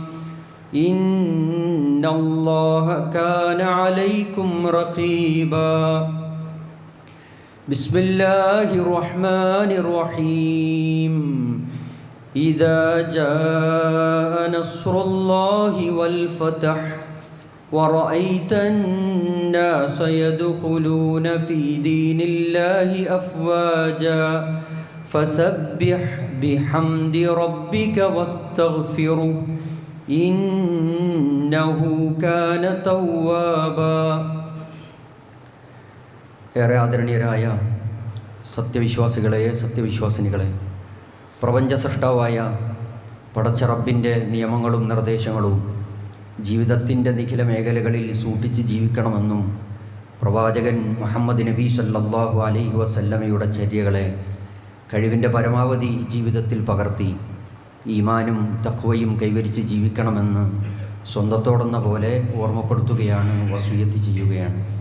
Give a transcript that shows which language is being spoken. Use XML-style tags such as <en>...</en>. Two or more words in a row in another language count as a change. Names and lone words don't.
<ar>إن الله كان عليكم رقيبا بسم الله الرحمن الرحيم إذا جاء نصر الله والفتح ورأيت الناس يدخلون في دين الله أفواجا فسبح بحمد ربك واستغفره إنه كان توابا</ar> <ml>ഏറെ ആദരണീയരായ സത്യവിശ്വാസികളെ സത്യവിശ്വാസിനികളെ പ്രപഞ്ച സൃഷ്ടാവായ പടച്ച റബ്ബിൻ്റെ നിയമങ്ങളും നിർദ്ദേശങ്ങളും ജീവിതത്തിൻ്റെ നിഖില മേഖലകളിൽ സൂക്ഷിച്ച് ജീവിക്കണമെന്നും പ്രവാചകൻ മുഹമ്മദ് നബി</ml> <ar>صلى الله عليه وسلم</ar> <ml>ചര്യകളെ കഴിവിൻ്റെ പരമാവധി ജീവിതത്തിൽ പകർത്തി ഈമാനും തഖ്വയും കൈവരിച്ച് ജീവിക്കണമെന്ന് സ്വന്തത്തോടെന്ന പോലെ ഓർമ്മപ്പെടുത്തുകയാണ്, വസിയ്യത്ത് ചെയ്യുകയാണ്.</ml>